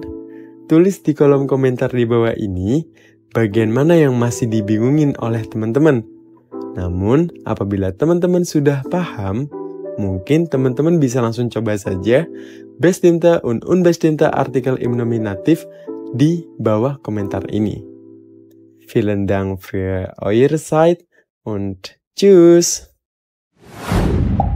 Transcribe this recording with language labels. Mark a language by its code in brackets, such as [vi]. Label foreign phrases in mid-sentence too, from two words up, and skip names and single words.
[id] Tulis di kolom komentar di bawah ini bagian mana yang masih dibingungin oleh teman-teman. Namun, apabila teman-teman sudah paham, mungkin teman-teman bisa langsung coba saja [de] Bestimmte und Unbestimmte Artikel im Nominativ [id] di bawah komentar ini. [de] Vielen Dank für eure Zeit und tschüss!